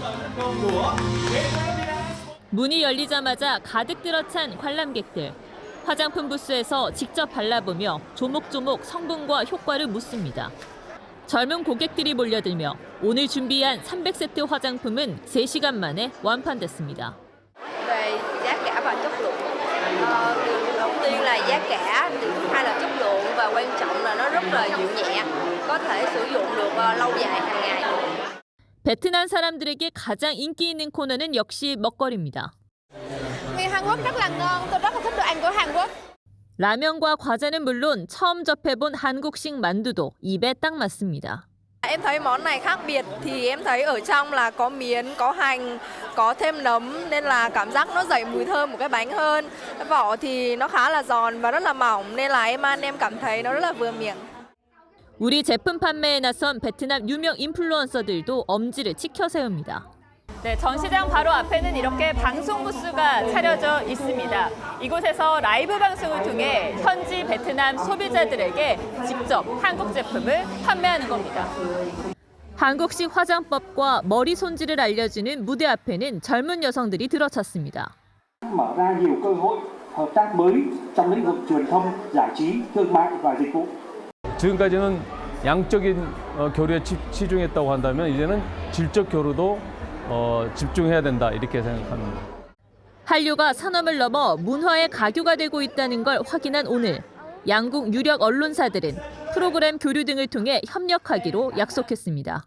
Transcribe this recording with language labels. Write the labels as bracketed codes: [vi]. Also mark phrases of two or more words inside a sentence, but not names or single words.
[ko] 문이 열리자마자 가득 들어찬 관람객들. 화장품 부스에서 직접 발라보며 조목조목 성분과 효과를 묻습니다. 젊은 고객들이 몰려들며 오늘 준비한 300세트 화장품은 3시간 만에 완판됐습니다. [vi] Về giá cả và chất lượng. Đầu tiên là giá cả, thứ hai là chất lượng và quan trọng là nó rất là dịu nhẹ, có thể sử dụng được lâu dài hàng ngày. [ko] 베트남 사람들에게 가장 인기 있는 코너는 역시 먹거리입니다. [vi] Nguyên Hàn Quốc rất là ngon, tôi rất là thích đồ ăn của Hàn Quốc. [ko] 라면과 과자는 물론 처음 접해본 한국식 만두도 입에 딱 맞습니다. [vi] Em thấy món này khác biệt thì em thấy ở trong là có miến, có hành, có thêm nấm nên là cảm giác nó dậy mùi thơm của cái bánh hơn. Cái vỏ thì nó khá là giòn và rất là mỏng nên là em ăn em cảm thấy nó rất là vừa miệng. [ko] 우리 제품 판매에 나선 베트남 유명 인플루언서들도 엄지를 치켜 세웁니다. 네, 전시장 바로 앞에는 이렇게 방송 부스가 차려져 있습니다. 이곳에서 라이브 방송을 통해 현지 베트남 소비자들에게 직접 한국 제품을 판매하는 겁니다. 한국식 화장법과 머리 손질을 알려주는 무대 앞에는 젊은 여성들이 들어찼습니다. [vi] mở ra nhiều cơ hội hợp tác mới trong lĩnh vực truyền thông, giải trí, thương mại và dịch vụ. [ko] 지금까지는 양적인 교류에 치중했다고 한다면 이제는 질적 교류도 집중해야 된다 이렇게 생각합니다. 한류가 산업을 넘어 문화의 가교가 되고 있다는 걸 확인한 오늘 양국 유력 언론사들은 프로그램 교류 등을 통해 협력하기로 약속했습니다.